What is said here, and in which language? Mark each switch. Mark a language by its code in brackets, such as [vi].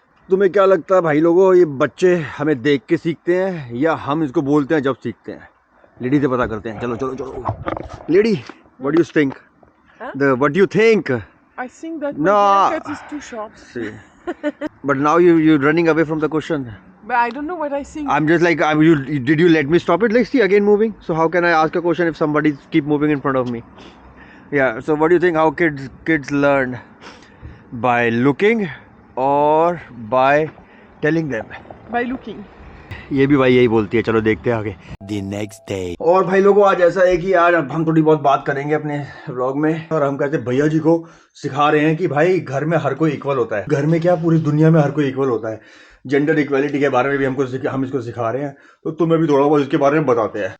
[hi] तुम्हें क्या लगता है भाई लोगों, ये बच्चे हमें देख के सीखते हैं या हम इसको बोलते हैं जब सीखते हैं? लेडी से पता करते हैं। चलो चलो चलो lady, [en] What do you think? Huh? What do you think? I think that No. my haircut is too short. See. But now you're running away from the question. But I don't know what I think. I'm just like, did you let me stop it? Like, see, again moving. So how can I ask a question if somebody keep moving in front of me? Yeah. So what do you think? How kids learn? By looking or by telling them? By looking. [hi] ये भी भाई यही बोलती है। चलो देखते हैं आगे। [en] The next day. [hi] और भाई लोगों, आज ऐसा है कि आज हम थोड़ी बहुत बात करेंगे अपने व्लॉग में, और हम कहते हैं भैया जी को सिखा रहे हैं कि भाई घर में हर कोई इक्वल होता है। घर में क्या, पूरी दुनिया में हर कोई इक्वल होता है। जेंडर इक्वलिटी के बारे में भी हम इसको सिखा रहे हैं, तो तुम्हें भी थोड़ा बहुत इसके बारे में बताते हैं।